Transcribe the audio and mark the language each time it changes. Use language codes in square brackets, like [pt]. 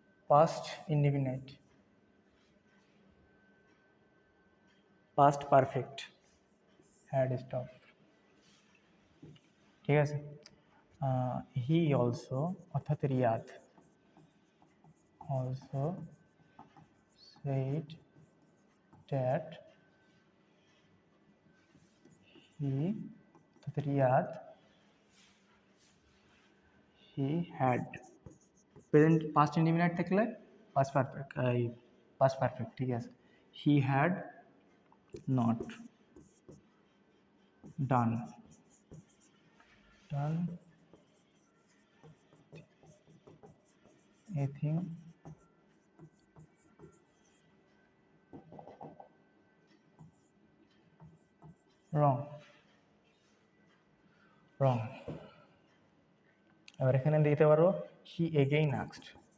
[en] past indefinite, past perfect, had stopped, [bn] ঠিক আছে। [en] he also, [bn] অর্থাৎ Riyad, [en] also said that he, অর্থাৎ Riyad, he had, [bn] present past indefinite থাকলে past perfect, [en] এই past perfect, [bn] ঠিক আছে। [en] he had not done anything wrong। [bn] এবার এখানে দিতে পারো [en] he again asked,